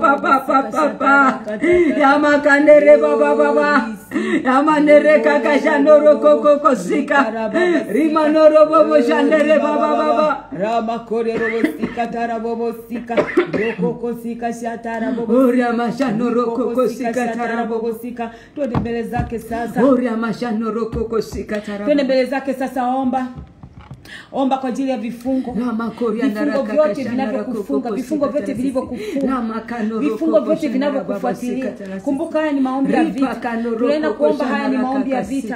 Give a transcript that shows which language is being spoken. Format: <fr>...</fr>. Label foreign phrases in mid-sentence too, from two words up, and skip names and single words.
<sw>Yamakandere baba. Yamanere kakashanoro koko kosika. Rima noro bobo shandere baba. Rama kore robo sika tarabobo sika. Roko kosika shatara bobo. Oria mashanoro koko sika tarabobo sika. Twende mbele zake sasa. Oria mashanoro koko sika tarabobo. Twende mbele zake sasa, omba kwa ajili ya vifungo. Vifungo vyote vinavyokufunga, vifungo vyote vilivyokufunga, vifungo vyote vinavyokufuatilia. Kumbuka haya ni maombi ya vita. Tunaenda kuomba, haya ni maombi ya vita.</sw>